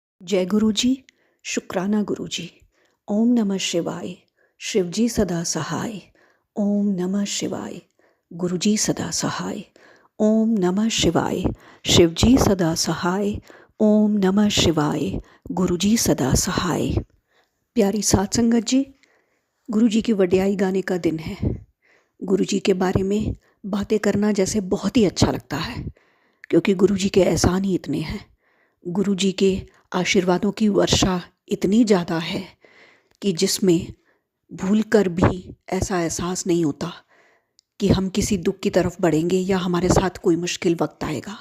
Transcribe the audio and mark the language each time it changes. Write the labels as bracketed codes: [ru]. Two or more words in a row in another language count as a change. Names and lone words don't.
[hi] जय गुरु जी। शुक्राना गुरु जी। ओम नमः शिवाय। शिव जी सदा सहाय। ओम नमः शिवाय। गुरु जी सदा सहाय। ओम नमः शिवाय। शिव जी सदा सहाय। ओम नमः शिवाय। गुरु जी सदा सहाय। प्यारी साध संगत जी, गुरु जी की वड्याई गाने का दिन है। गुरु जी के बारे में बातें करना जैसे बहुत ही अच्छा लगता है, क्योंकि गुरु जी के एहसान ही इतने हैं। गुरु जी के आशीर्वादों की वर्षा इतनी ज़्यादा है कि जिसमें भूलकर भी ऐसा एहसास नहीं होता कि हम किसी दुख की तरफ बढ़ेंगे या हमारे साथ कोई मुश्किल वक्त आएगा।